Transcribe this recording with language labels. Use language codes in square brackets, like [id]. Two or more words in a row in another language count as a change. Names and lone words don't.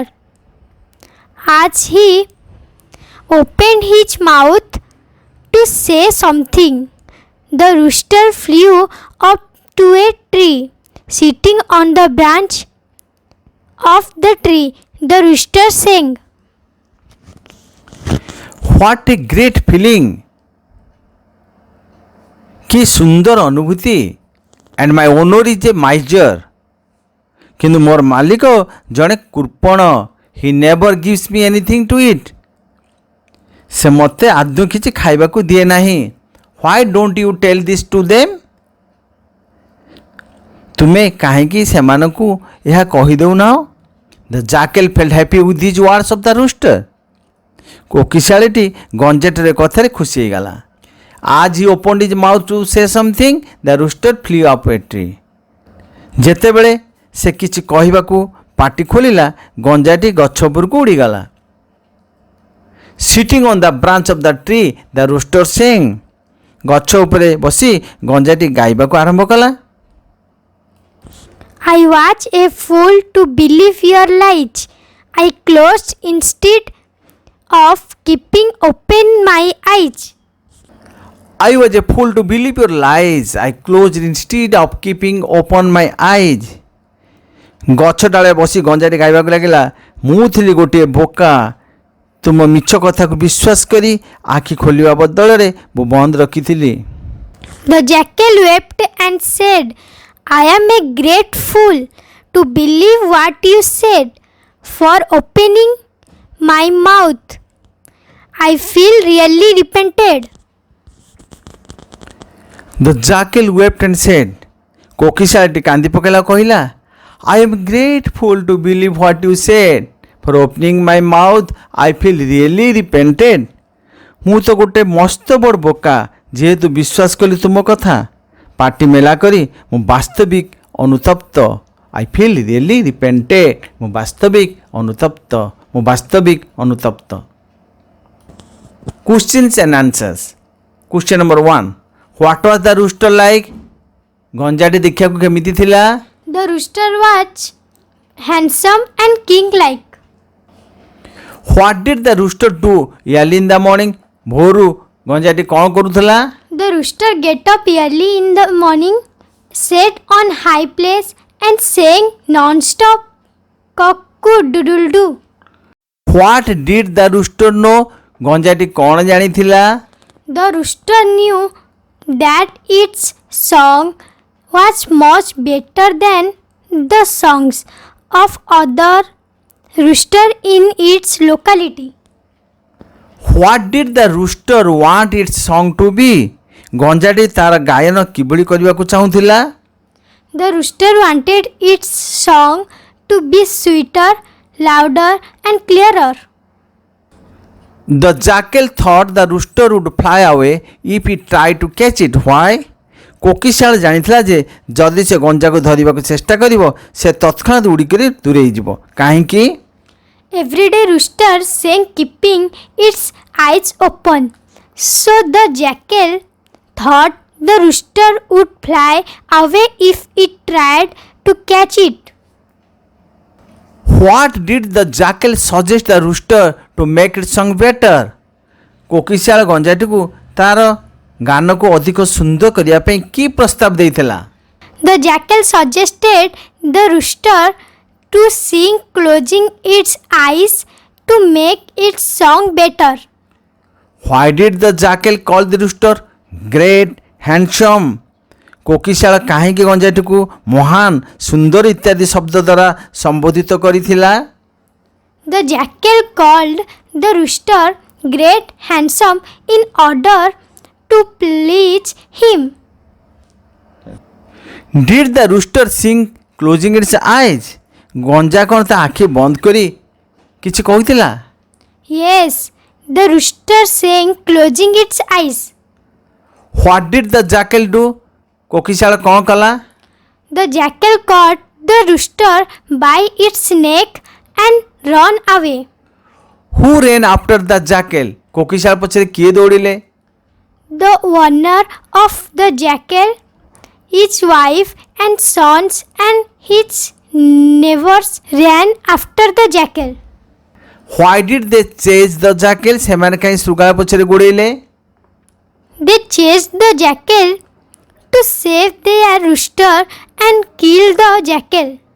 [en] As he opened his mouth to say something, the rooster flew up to a tree. Sitting on the branch of the tree, the rooster sang, What a great feeling! [or] କି ସୁନ୍ଦର ଅନୁଭୂତି! [en] And my owner is a miser. [or] କିନ୍ତୁ ମୋର ମାଲିକ ଜଣେ କୃପଣ। [en] He never gives me anything to eat. [or] ସେ ମୋତେ ଆଦୌ କିଛି ଖାଇବାକୁ ଦିଏ ନାହିଁ। [en] Why don't you tell this to them? [or] ତୁମେ କାହିଁକି ସେମାନଙ୍କୁ ଏହା କହିଦେଉନାହ? [en] The jackal felt happy with these words of the rooster. [or] କୋକିଶାଳୀଟି ଗଞ୍ଜାଟିର କଥାରେ ଖୁସି ହେଇଗଲା। [en] As he opened his mouth to say something, the rooster flew up a tree. [or] ଯେତେବେଳେ ସେ କିଛି କହିବାକୁ ପାଟି ଖୋଲିଲା, ଗଞ୍ଜାଟି ଗଛ ଉପରକୁ ଉଡ଼ିଗଲା। [en] Sitting on the branch of the tree, the rooster sang. [or] ଗଛ ଉପରେ ବସି ଗଞ୍ଜାଟି ଗାଇବାକୁ ଆରମ୍ଭ କଲା। [en] I was a fool to believe your lies. I closed instead of keeping open my eyes. I was a fool to believe your lies. I closed instead of keeping open my eyes. [or] ଗଛ ଡାଳେ ବସି ଗଞ୍ଜାଟି ଗାଇବାକୁ ଲାଗିଲା, ମୁଁ ଥିଲି ଗୋଟିଏ ବୋକା। ତୁମ ମିଛ କଥାକୁ ବିଶ୍ୱାସ କରି ଆଖି ଖୋଲିବା ବଦଳରେ ମୁଁ ବନ୍ଦ ରଖିଥିଲି। [en] The jackal wept and said, I am a great fool to believe what you said. For opening my mouth, I feel really repented. The jackal wept and said, [or] କୋକିଶାଳଟି କାନ୍ଦି ପକାଇଲା କହିଲା, [en] I am great fool to believe what you said for opening my mouth I feel really repented. [or] ମୁଁ ତ ଗୋଟେ ମସ୍ତ ବଡ଼ ବୋକା, ଯେହେତୁ ବିଶ୍ୱାସ କଲି ତୁମ କଥା, ପାଟି ମେଲା କରି ମୁଁ ବାସ୍ତବିକ ଅନୁତପ୍ତ। [en] I feel really repented, [or] ମୁଁ ବାସ୍ତବିକ ଅନୁତପ୍ତ। [en] Questions and answers. Question number 1. What was the rooster like? [or] ଗଞ୍ଜାଟି ଦେଖିବାକୁ କେମିତି ଥିଲା? [en] The rooster was handsome and king-like. What did the rooster do early in the morning? [or] ଭୋରୁ ଗଞ୍ଜାଟି କ'ଣ କରୁଥିଲା? [en] The rooster get up early in the morning, sat on high place and sang non-stop cock-a-doodle-doo. What did the rooster know? [or] ଗଞ୍ଜାଟି କ'ଣ ଜାଣିଥିଲା? [en] The rooster knew that its song was much better than the songs of other rooster in its locality. What did the rooster want its song to be? [or] ଗଞ୍ଜାଟି ତାର ଗାୟନ କିଭଳି କରିବାକୁ ଚାହୁଁଥିଲା? [en] The rooster wanted its song to be sweeter, louder and clearer. The jackal thought the rooster would fly away if he tried to catch it. Why? [or] କୋକିଶାଳ ଜାଣିଥିଲା ଯେ ଯଦି ସେ ଗଞ୍ଜାକୁ ଧରିବାକୁ ଚେଷ୍ଟା କରିବ ସେ ତତ୍କ୍ଷଣାତ୍ ଉଡ଼ିକରି ଦୂରେଇ ଯିବ। କାହିଁକି? [en] Everyday rooster sang keeping its eyes open. So the jackal thought the rooster would fly away if it tried to catch it. What did the jackal suggest the rooster to make its song better? [or] କୋକିଶାଳ ଗଞ୍ଜାଟିକୁ ତାର ଗାନକୁ ଅଧିକ ସୁନ୍ଦର କରିବା ପାଇଁ କି ପ୍ରସ୍ତାବ ଦେଇଥିଲା? [en] The jackal suggested the rooster to sing closing its eyes to make its song better. Why did the jackal call the rooster great, handsome? [or] କୋକିଶାଳ କାହିଁକି ଗଞ୍ଜାଟିକୁ ମହାନ, ସୁନ୍ଦର ଇତ୍ୟାଦି ଶବ୍ଦ ଦ୍ୱାରା ସମ୍ବୋଧିତ କରିଥିଲା? [en] The jackal called the rooster great, handsome in order to please him. Did the rooster sing closing its eyes? [or] ଗଞ୍ଜା କ'ଣ ତା ଆଖି ବନ୍ଦ କରି କିଛି କହୁଥିଲା? [en] Yes, the rooster sang closing its eyes. What did the jackal do? [or] କୋକିଶାଳ କ'ଣ କଲା? [en] The jackal caught the rooster by its neck and ran away. Who ran after the jackal? [or] କୋକିଶାଳ ପଛରେ କିଏ ଦୌଡ଼ିଲେ? [en] The owner of the jackal, his wife and sons and his neighbors ran after the jackal. Why did they chase the jackal? [or] ସେମାନେ କାହିଁ ଶୃଗାଳ ପଛରେ ଗୋଡ଼େଇଲେ? [en] They chased the jackal to save their rooster and kill the jackal.